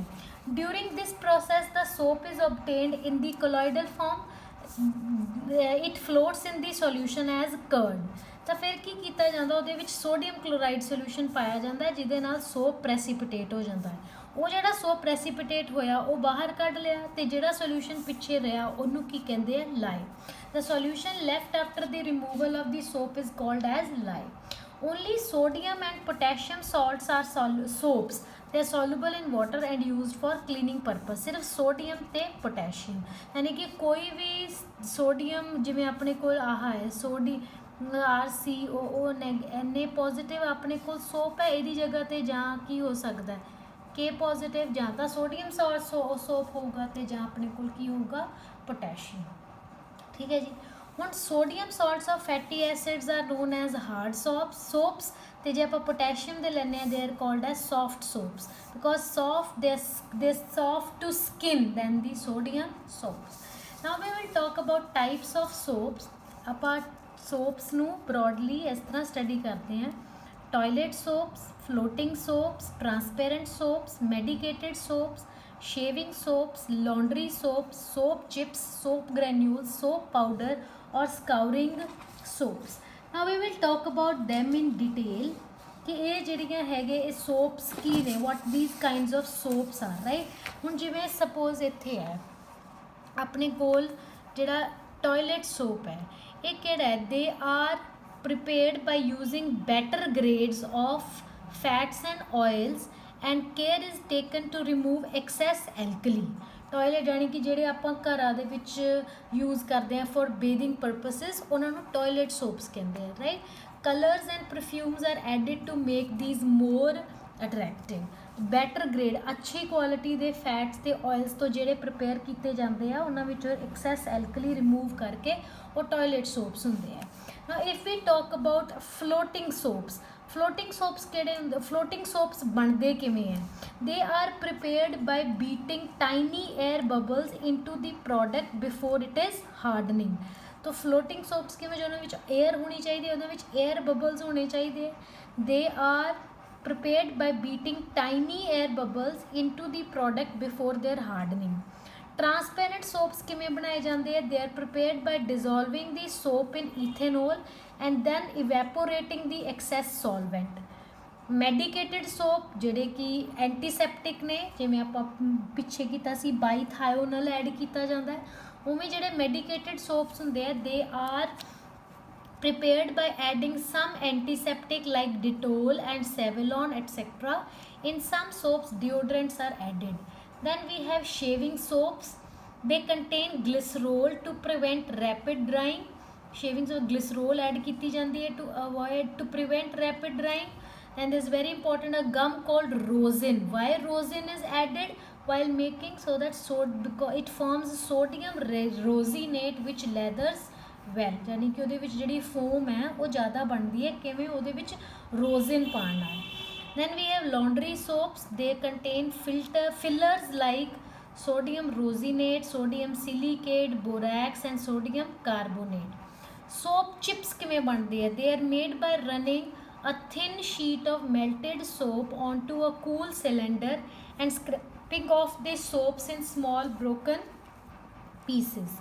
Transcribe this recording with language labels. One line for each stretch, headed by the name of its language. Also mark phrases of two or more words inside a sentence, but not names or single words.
English: during this process the soap is obtained in the colloidal form, it floats in the solution as curd.
Punjabi: ਤਾਂ ਫਿਰ ਕੀ ਕੀਤਾ ਜਾਂਦਾ? ਉਹਦੇ ਵਿੱਚ
English: sodium chloride solution
Punjabi: ਪਾਇਆ ਜਾਂਦਾ, ਜਿਹਦੇ ਨਾਲ ਸੋਪ ਪ੍ਰੈਸੀਪੀਟੇਟ ਹੋ ਜਾਂਦਾ ਹੈ। ਉਹ ਜਿਹੜਾ ਸੋਪ ਪ੍ਰੈਸੀਪੀਟੇਟ ਹੋਇਆ ਉਹ ਬਾਹਰ ਕੱਢ ਲਿਆ, ਤੇ ਜਿਹੜਾ ਸੋਲਿਊਸ਼ਨ ਪਿੱਛੇ ਰਿਹਾ ਉਹਨੂੰ ਕੀ ਕਹਿੰਦੇ ਆ? ਲਾਈ।
English: The solution left after the removal of the soap is called as lye. Only sodium and potassium salts are soaps. They are soluble in water and used for cleaning purpose.
Hindi: सिर्फ सोडियम ते पोटेशियम, यानी कि कोई भी सोडियम, जिमें अपने को आहा है RCOO Na पॉजिटिव अपने को सोप है,
Punjabi: ਇਹਦੀ जगह ਤੇ ਜਾਂ ਕੀ ਹੋ ਸਕਦਾ ਹੈ?
English: K positive,
Punjabi: ਜਾਂ ਤਾਂ
Hindi: सोडियम सोप होगा
Punjabi: ਤੇ ਜਾਂ ਆਪਣੇ ਕੋਲ ਕੀ ਹੋਊਗਾ?
Hindi: पोटेशियम, ठीक है जी।
Punjabi: ਹੁਣ
English: sodium salts of fatty acids are known as hard soaps,
Punjabi: ਤੇ ਜੇ ਆਪਾਂ ਪੋਟੈਸ਼ੀਅਮ ਦੇ ਲੈਂਦੇ ਹਾਂ,
English: they are called as soft soaps, because they soft to skin than the sodium soaps. now we will talk about types of soaps.
Punjabi: ਆਪਾਂ ਸੋਪਸ ਨੂੰ ਬ੍ਰੌਡਲੀ ਇਸ ਤਰ੍ਹਾਂ ਸਟੱਡੀ ਕਰਦੇ ਹਾਂ:
English: toilet soaps, floating soaps, transparent soaps, medicated soaps, shaving soaps, laundry soaps, soap chips, soap granules, soap powder or scouring soaps. Now we will talk about them in detail कि
Punjabi: ਇਹ ਜਿਹੜੀਆਂ ਹੈਗੇ ਇਹ soaps ਕੀ ਨੇ,
English: what these kinds of soaps are, right?
Punjabi: ਹੁਣ ਜਿਵੇਂ suppose ਇੱਥੇ ਹੈ ਆਪਣੇ ਕੋਲ ਜਿਹੜਾ
English: toilet soap
Punjabi: ਹੈ, ਇਹ ਕਿਹੜਾ ਹੈ?
English: they are prepared by using better grades of fats and oils and care is taken to remove excess alkali.
Punjabi: ਟੋਇਲਟ ਯਾਨੀ ਕਿ ਜਿਹੜੇ ਆਪਾਂ ਘਰਾਂ ਦੇ ਵਿੱਚ ਯੂਜ਼ ਕਰਦੇ ਹਾਂ
English: for bathing purposes,
Punjabi: ਉਹਨਾਂ ਨੂੰ
English: toilet soaps
Punjabi: ਕਹਿੰਦੇ ਆ, ਰਾਈਟ।
English: colors and perfumes are added to make these more attractive. better grade
Punjabi: अच्छी quality ਦੇ fats ਤੇ oils ਤੋਂ ਜਿਹੜੇ prepare ਕੀਤੇ ਜਾਂਦੇ ਆ ਉਹਨਾਂ ਵਿੱਚੋਂ
English: excess alkali
Punjabi: remove ਕਰਕੇ ਉਹ
English: toilet soaps
Punjabi: ਹੁੰਦੇ ਆ.
English: Now if we talk about floating soaps
Punjabi: ਕਿਹੜੇ ਹੁੰਦੇ?
English: floating soaps
Punjabi: ਬਣਦੇ ਕਿਵੇਂ ਹੈ?
English: they are prepared by beating tiny air bubbles into the product before it is hardening.
Punjabi: तो
English: floating soaps
Punjabi: ਕਿਵੇਂ? ਜੋ ਉਹਨਾਂ ਵਿੱਚ air ਹੋਣੀ ਚਾਹੀਦੀ ਹੈ, ਉਹਨਾਂ ਵਿੱਚ
English: air bubbles
Punjabi: ਹੋਣੇ ਚਾਹੀਦੇ.
English: they are prepared by beating tiny air bubbles into the product before their hardening. Transparent soaps
Punjabi: ਕਿਵੇਂ ਬਣਾਏ ਜਾਂਦੇ ਆ?
English: they are prepared by dissolving the soap in ethanol and then evaporating the excess solvent. medicated soap
Punjabi: ਜਿਹੜੇ ਕਿ ਐਂਟੀਸੈਪਟਿਕ ਨੇ, ਜਿਵੇਂ ਆਪਾਂ ਪਿੱਛੇ ਕੀਤਾ ਸੀ ਬਾਈਥਾਇਓਨਲ ਐਡ ਕੀਤਾ ਜਾਂਦਾ ਹੈ, ਉਵੇਂ ਜਿਹੜੇ
English: medicated soaps
Punjabi: ਹੁੰਦੇ ਆ
English: they are prepared by adding some antiseptic like Dettol and Savlon etc. In some soaps deodorants are added. Then we have shaving soaps. They contain glycerol to prevent rapid drying. Shaving soap glycerol add
Hindi: की जाती है
English: to prevent rapid drying. And this is very important, a gum called rosin. Why rosin is added while making? So that because it forms sodium rosinate which leathers well,
Hindi: यानी कि
Punjabi: ਉਹਦੇ ਵਿੱਚ ਜਿਹੜੀ foam ਹੈ ਉਹ ਜ਼ਿਆਦਾ ਬਣਦੀ ਹੈ ਕਿਵੇਂ? ਉਹਦੇ ਵਿੱਚ rosin ਪਾਉਣ ਨਾਲ.
English: Then we have laundry soaps. They contain fillers like sodium rosinate, sodium silicate, borax and sodium carbonate. Soap chips
Punjabi: ਕਿਵੇਂ ਬਣਦੀ ਹੈ?
English: They are made by running a thin sheet of melted soap onto a cool cylinder and scraping off the soaps in small broken pieces.